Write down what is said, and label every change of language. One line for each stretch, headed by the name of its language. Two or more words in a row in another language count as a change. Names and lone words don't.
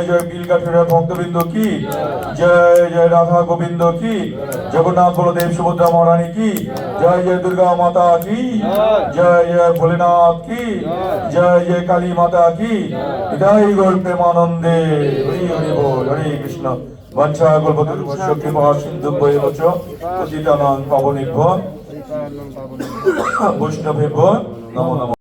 Bangla: জয় বিলগাঠের ভক্তবৃন্দ কি জয়। জয় রাধা গোবিন্দ কি জগন্নাথ বলদেব সুভদ্রা মহারানী কি জয়। জয় দুর্গা মাতা কি জয়। জয় ভোলেনাথ কি জয়। জয় কালী মাতা কি জয়। গৌর প্রেমানন্দে হরি হরি বল। হরে কৃষ্ণ।
Sanskrit: বঞ্চা কল্পতরুভ্যশ্চ কৃপা সিন্ধুভ্যেব চ পতিতানাং পাবনেভ্যো বৈষ্ণবেভ্যো নমো নমঃ।